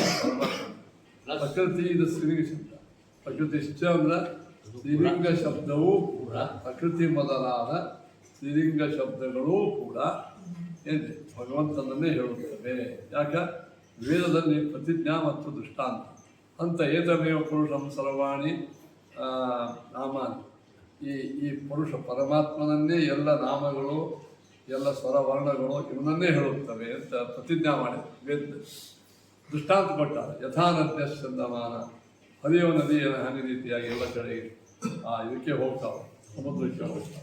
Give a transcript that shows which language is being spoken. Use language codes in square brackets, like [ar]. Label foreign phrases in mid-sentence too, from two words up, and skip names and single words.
[kn] ಪ್ರಕೃತಿ ಇದು ಸ್ತ್ರೀಲಿಂಗ ಶಬ್ದ. ಪ್ರಕೃತಿಶ್ಚ ಅಂದ್ರೆ ಸ್ತ್ರೀಲಿಂಗ ಶಬ್ದವೂ ಕೂಡ ಪ್ರಕೃತಿ ಮೊದಲಾದ ಸ್ತ್ರೀಲಿಂಗ ಶಬ್ದಗಳೂ ಕೂಡ ಏನಿದೆ ಭಗವಂತನನ್ನೇ ಹೇಳುತ್ತವೆ. ಯಾಕೆ ವೇದದಲ್ಲಿ ಪ್ರತಿಜ್ಞಾ ಮತ್ತು ದೃಷ್ಟಾಂತ ಅಂತ [sa] ಏತಮೇವ ಪುರುಷಂ ಸರ್ವಾಣಿ ನಾಮಾನಿ [kn] ಈ ಪುರುಷ ಪರಮಾತ್ಮನನ್ನೇ ಎಲ್ಲ ನಾಮಗಳು ಎಲ್ಲ ಸ್ವರವರ್ಣಗಳು ಇವನನ್ನೇ ಹೇಳುತ್ತವೆ ಅಂತ ಪ್ರತಿಜ್ಞಾ ಮಾಡಿ ವೇದ ದೃಷ್ಟಾಂತ ಕೊಟ್ಟಾರೆ. [sa] ಯಥಾ ನದ್ಯ ಚಂದಮಾನ [kn] ಹರಿಯುವ ನದಿಯ ಹಾನಿ ರೀತಿಯಾಗಿ ಎಲ್ಲ ಕಡೆಗೆ ಇದಕ್ಕೆ ಹೋಗ್ತಾವೆ, ಸಮುದ್ರಕ್ಕೆ ಹೋಗ್ತಾವೆ.